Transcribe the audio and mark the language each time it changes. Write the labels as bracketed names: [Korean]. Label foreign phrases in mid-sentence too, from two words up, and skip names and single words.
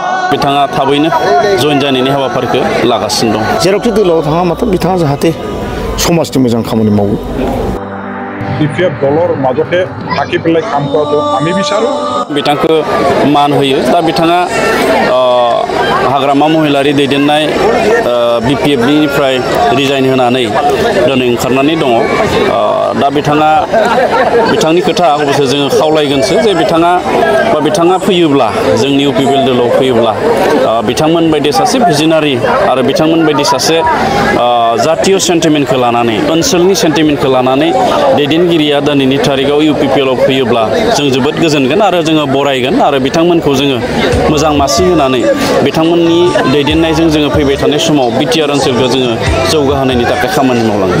[Bodo] बिथाङा थाबैनो जइन जानायनि हाबाफारिखौ लागासिनो दं। जेरावखि दोलोआव थाङा माथो बिथाङा जाहाथे समाजनि मोजां खामानि मावो। [Assamese] BPF दলৰ মাজতে থাকি পেলাই কাম কৰাটো আমি বিচাৰোঁ। [Bodo] बिथांखौ मान होयो। दा बिथाङा हाग्रामा महिलारि दैदेननाय BPF-निफ्राय रिजाइन होनानै दिनै ओंखारनानै दङ। दा बिथांनि खोथा अबयसे जोङो खावलायगोनसो जे बिथाङा फैयोब्ला जोंनि UPPL दोलोआव फैयोब्ला बिथांमोन बायदि सासे भिजनारि आरो बिथांमोन बायदि सासे जातीय सेन्टिमेन्टखौ लानानै ओनसोलनि सेन्टिमेन्टखौ लानानै दैदेनगिरिया दिनैनि थारिखआव UPPL-आव फैयोब्ला जों जोबोद गोजोनगोन आरो जोङो बरायगोन आरो बिथांमोनखौ जोङो मोजां मासि होनानै बिथांमोननि दैदेननायजों जोङो फैबाय थानाय समाव BTR ओनसोलखौ जोङो जौगाहोनायनि थाखाय खामानि मावलांगोन।